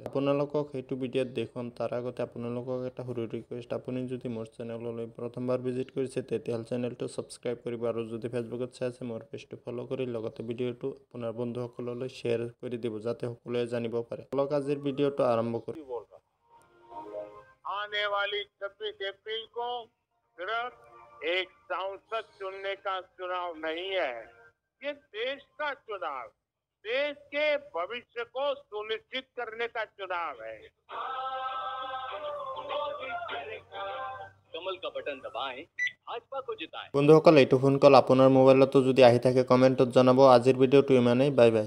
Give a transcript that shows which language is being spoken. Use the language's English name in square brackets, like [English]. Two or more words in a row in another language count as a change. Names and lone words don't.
[Assamese] আপোনালোকক সেইটো ভিডিঅ'ত দেখুৱাম তাৰ আগতে আপোনালোকক এটা সৰু ৰিকুৱেষ্ট, আপুনি যদি মোৰ চেনেললৈ প্ৰথমবাৰ ভিজিট কৰিছে তেতিয়াহ'লে চেনেলটো ছাবস্ক্ৰাইব কৰিব আৰু যদি ফেচবুকত চাই আছে মোৰ পেজটো ফ'ল' কৰি লগতে ভিডিঅ'টো আপোনাৰ বন্ধুসকললৈ শ্বেয়াৰ কৰি দিব যাতে সকলোৱে জানিব পাৰে। অলক আজিৰ ভিডিঅ'টো আৰম্ভ কৰোঁ। [Hindi] आने वाली 26 अप्रैल को सिर्फ एक सांसद चुनने का चुनाव नहीं है, ये देश का चुनाव, देश के भविष्य को सुनिश्चित करने का चुनाव है। कमल का बटन दबाएं, भाजपा को जिताएं। [Assamese] বন্ধুসকল এইটো ফোন কল আপোনাৰ মোবাইলতো যদি আহি থাকে কমেণ্টত জনাব। আজিৰ ভিডিঅ'টো ইমানেই, [English] bye bye.